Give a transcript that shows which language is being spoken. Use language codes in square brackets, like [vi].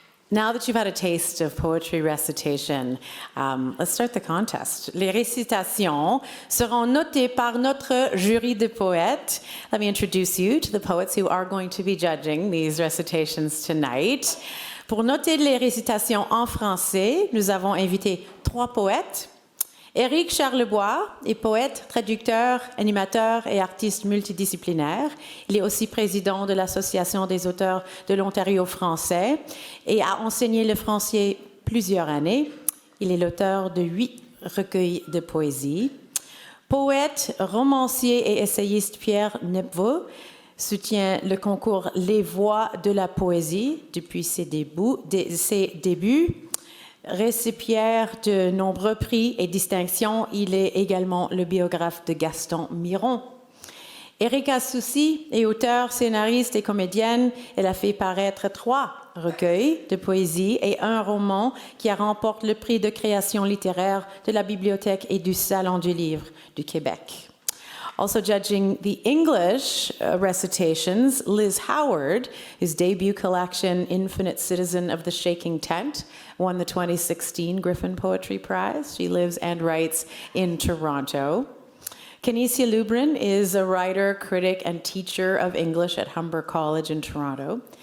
[en] Now that you've had a taste of poetry recitation, let's start the contest. [fr] Les récitations seront notées par notre jury de poètes. [en] Let me introduce you to the poets who are going to be judging these recitations tonight. [fr] Pour noter les récitations en français, nous avons invité 3 poètes. Éric Charlebois est poète, traducteur, animateur et artiste multidisciplinaire. Il est aussi président de l'Association des auteurs de l'Ontario français et a enseigné le français plusieurs années. Il est l'auteur de 8 recueils de poésie. Poète, romancier et essayiste Pierre Nepveux soutient le concours Les Voix de la poésie depuis ses débuts. Récipiendaire de nombreux prix et distinctions, il est également le biographe de Gaston Miron. Erika Soucy est auteure, scénariste et comédienne. Elle a fait paraître 3 recueils de poésie et un roman qui a remporté le prix de création littéraire de la Bibliothèque et du Salon du Livre du Québec. [en] Also judging the English recitations, Liz Howard, whose debut collection, Infinite Citizen of the Shaking Tent, won the 2016 Griffin Poetry Prize. She lives and writes in Toronto. Canisia Lubrin is a writer, critic, and teacher of English at Humber College in Toronto.